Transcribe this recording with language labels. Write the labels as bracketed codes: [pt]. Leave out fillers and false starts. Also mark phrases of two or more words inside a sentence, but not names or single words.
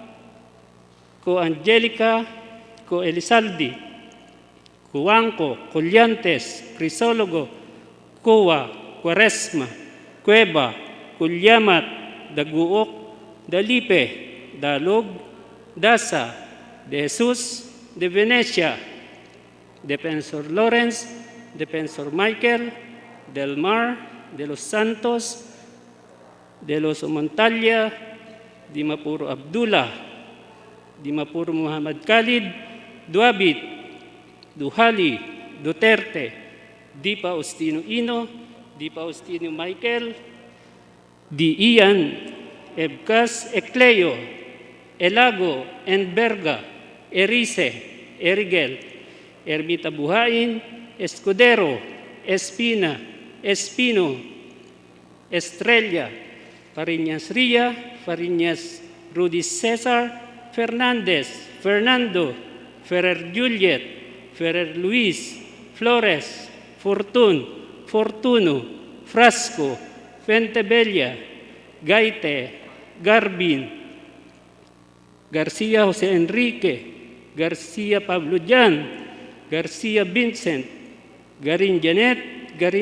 [tl] Ko Angelica, Ko Elizaldi, Cuanco, Colyantes, Crisologo, Cuwa, Quaresma, Cueva, Culyamat, Daguok, Dalipe, Dalog, Dasa, De Jesus, De Venecia, Defensor Lawrence, Defensor Michael, Del Mar, De los Santos, De los Montalia, Dimapuro Abdullah, Dimapuro Muhammad Khalid, Duabit, Duhali, Duterte, Dipa Ustino Ino, Dipa Ustino Michael, Di Ian, Ebkas Ecleo, Elago, Enberga, Erice, Erigel, Ermita Buhain, Escudero, Espina, Espino, Estrella, Fariñas Ria, Fariñas Rudy Cesar, Fernandez, Fernando, Ferrer Juliet, Ferrer Luis, Flores, Fortun, Fortuno, Frasco, Fentebella, Gaite, Garbin, Garcia Jose Enrique, Garcia Pablo Jan, Garcia Vincent, Garin Janet, Garin